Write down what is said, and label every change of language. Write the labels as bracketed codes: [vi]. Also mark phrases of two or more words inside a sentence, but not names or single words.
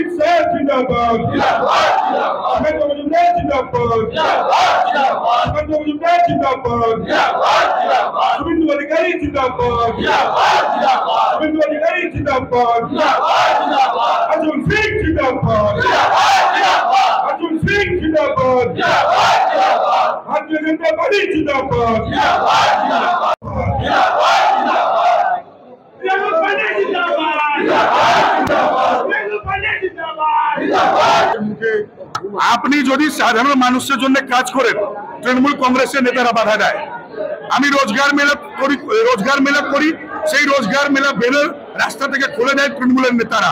[hi] शाह जिंदाबाद, अमित मजुमदार जिंदाबाद, अमित मजुमदार जिंदाबाद, सुमित अधिकारी जिंदाबाद, सुमित अधिकारी जिंदाबाद, अर्जुन सिंह जिंदाबाद, अर्जुन सिंह जिंदाबाद, भारतीय जनता पार्टी जिंदाबाद, [bn] আপনি যদি সাধারণ মানুষের জন্য কাজ করেন তৃণমূল কংগ্রেসের নেতারা বাধা দেয়। আমি রোজগার মেলা করি, সেই রোজগার মেলা ব্যানার রাস্তা থেকে খুলে দেয় তৃণমূলের নেতারা।